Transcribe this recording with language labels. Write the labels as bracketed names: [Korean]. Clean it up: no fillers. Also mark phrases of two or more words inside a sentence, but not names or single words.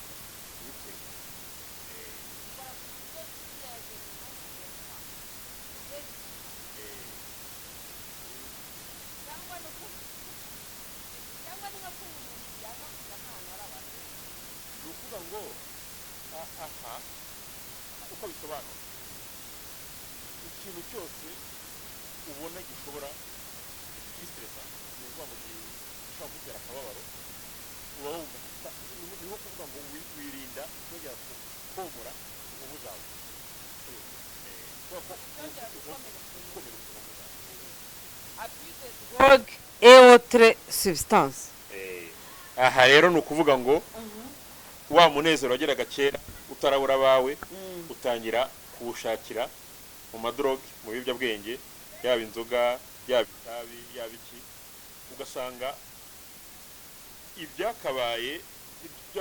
[Kinyarwanda] nukuvuga ngo aha uko bisobanura ikintu cyose ubona gishobora kwistressa ni ukuvuga ngo gishobora kugutera akababaro uba wumva niho kuvuga ngo wirinda kongera komora inkovu zawe [French] drogue et autres substances. [Kinyarwanda] Aha rero ni ukuvuga ngo wa munezero wageraga kera utarabura abawe utangira kuwushakira mu madrogue mu biyobyabwenge yaba inzoga yaba itabi yaba iki ugasanga ibyakabaye ibyo